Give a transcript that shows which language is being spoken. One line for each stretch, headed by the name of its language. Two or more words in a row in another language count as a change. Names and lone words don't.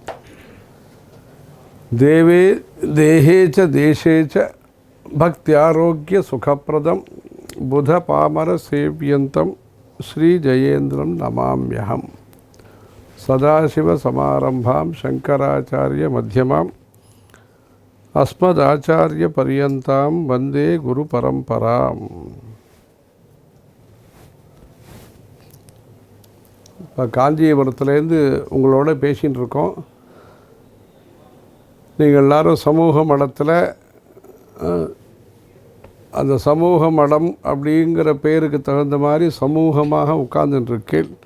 Sanskrit: देवे देहे च देशे च भक्त्यारोग्य सुखप्रदं बुध पामर सेव्यन्तं श्री जयेन्द्रं नमाम्यहम्। सदाशिव समारंभां शंकराचार्य मध्यमाम् अस्मदाचार्य पर्यन्तां वन्दे गुरु परंपराम्।
Tamil: காஞ்சிபுரத்துலேருந்து உங்களோட பேசின்னு இருக்கோம். நீங்கள் எல்லாரும் சமூக மடத்தில் அந்த சமூக மடம் அப்படிங்கிற பேருக்கு தகுந்த மாதிரி சமூகமாக உட்கார்ந்துட்டுருக்கேன்.